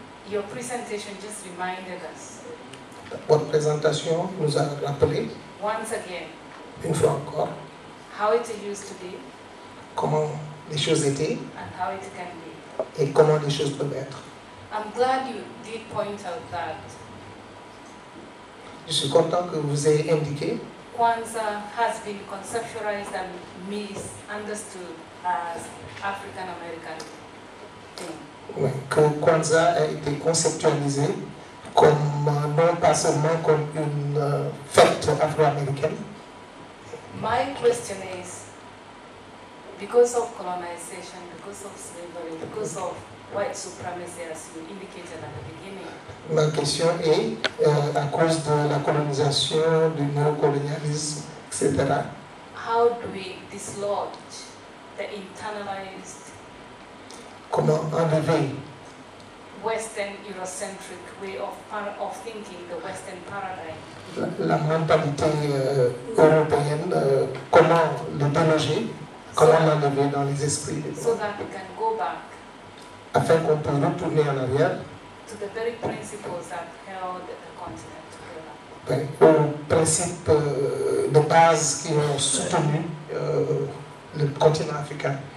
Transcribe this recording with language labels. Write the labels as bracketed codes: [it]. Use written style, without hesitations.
[en] your presentation just reminded us, [fr] votre présentation nous a rappelé, [en] once again, [fr] une fois encore, [en] how it used to be [fr] comment les choses étaient [en] and how it can be. [fr] et comment les choses peuvent être. [en] I'm glad you did point out that [fr] Je suis content que vous ayez indiqué [en] KWANZAA has been conceptualized and misunderstood as African American thing. [fr] que KWANZAA a été conceptualisé comme non pas seulement comme une fête afro-américaine. [en] My question is, because of colonization, because of slavery, because of white supremacy, as you indicated at the beginning, [fr] Ma question est, à cause de la colonisation, du néocolonialisme, etc., [en] how do we dislodge the internalized [fr] comment enlever [en] Western Eurocentric way of thinking, the Western paradigm, [fr] la mentalité européenne, comment le déloger, comment l'enlever dans les esprits des [en] so [fr] gens, [en] that we can go back [fr] afin qu'on puisse retourner en arrière [en] to the very principles that held the continent together. [fr] aux principes de base qui ont soutenu le continent africain.